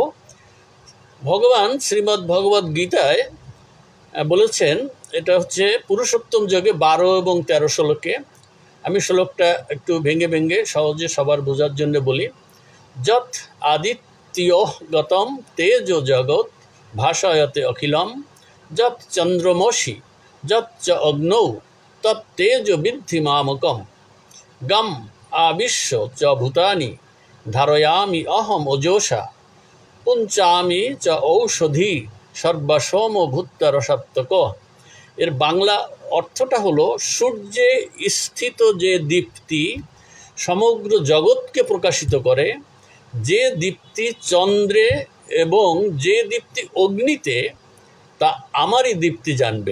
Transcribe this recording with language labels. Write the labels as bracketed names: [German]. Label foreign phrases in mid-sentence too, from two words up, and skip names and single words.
[Bangla] ভগবান শ্রীমদ্ ভগবদ গীতায় বলেছেন, এটা হচ্ছে পুরুষোত্তম যোগে 12 এবং 13 শ্লোকে। আমি শ্লোকটা একটু ভেঙে ভেঙে সহজে সবার বোঝার জন্য বলি। [Sanskrit] যৎ আদিত্যঃ গতম তেজ জগৎ ভাসায়তে অখিলম যৎ চন্দ্রমসি যৎ চ অগ্নৌ তৎ তেজ বিদ্ধি মামকম গম আবিশ্য চ ভূতানি ধারয়ামি অহম ওজোষা পুঞ্চামি চ ঔষধি সর্বসোম ভূত্তরসত্তক। [Bangla] এর বাংলা অর্থটা হলো, সূর্যে স্থিত যে দীপ্তি সমগ্র জগৎকে প্রকাশিত করে, যে দীপ্তি চন্দ্রে এবং যে দীপ্তি অগ্নিতে, তা আমারই দীপ্তি জানবে।